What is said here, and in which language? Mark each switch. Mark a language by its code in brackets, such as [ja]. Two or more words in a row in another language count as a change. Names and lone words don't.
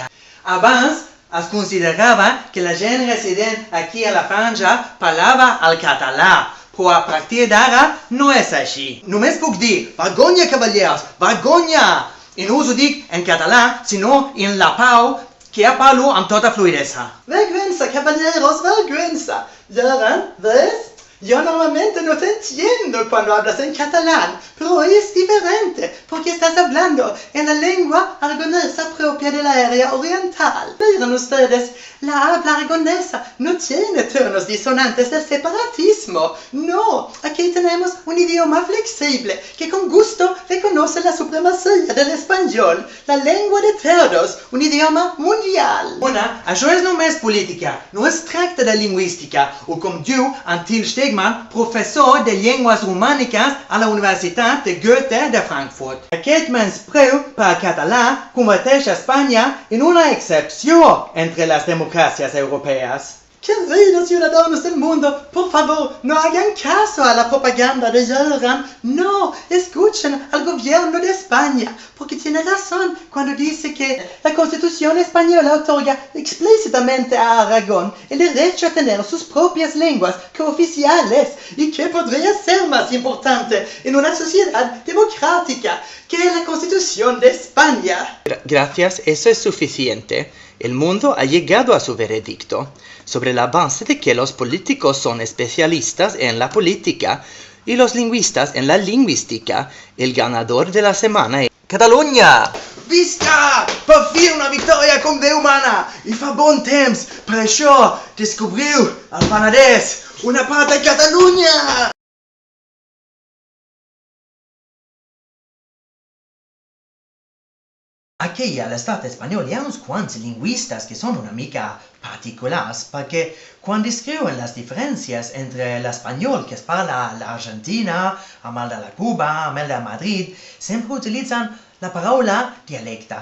[ca] Abans es considerava que la gent resident aquí a la Franja parlava el català, però a partir d'ara no és així. Només puc dir, vergonya, cavallers, vergonya! I no us ho dic en català, sinó en la pau, que ja parlo amb tota fluidesa. [es] Vergüenza, caballeros, vergüenza. Göran, ¿ves? Yo normalmente no te entiendo cuando hablas en catalán, pero hoy es diferente, porque estás hablando en la lengua aragonesa propia de la área oriental. Miren ustedes, la habla aragonesa no tiene tonos disonantes del separatismo. No, aquí tenemos un idioma flexible que con gusto reconoce la supremacía del español, la lengua de todos, un idioma mundial. [ca] Una, això és només política, no es tracta de lingüística, o com diu Antil Stegmann, professor de llengües romàniques a la Universitat de Goethe de Frankfurt. Aquest menyspreu per al català converteix Espanya en una excepció entre les [es] democracias europeas. Queridos ciudadanos del mundo, por favor, no hagan caso a la propaganda de Göran. No, escuchen al gobierno de España, porque tiene razón cuando dice que la Constitución española otorga explícitamente a Aragón el derecho a tener sus propias lenguas cooficiales. ¿Y qué podría ser más importante en una sociedad democrática que la Constitución de España? Gracias, eso es suficiente. El mundo ha llegado a su veredicto sobre la base de que los políticos son especialistas en la política y los lingüistas en la lingüística. El ganador de la semana es Catalunya! [ca] Visca! Per fi una victòria com Déu mana! I fa bon temps, per això descobriu el Penedès, una part de Catalunya! Aquí a l'estat espanyol hi ha uns quants lingüistes que són una mica particulars perquè quan descriuen les diferències entre l'espanyol que es parla a l'Argentina, amb el de la Cuba, amb el de Madrid, sempre utilitzen la paraula dialecte.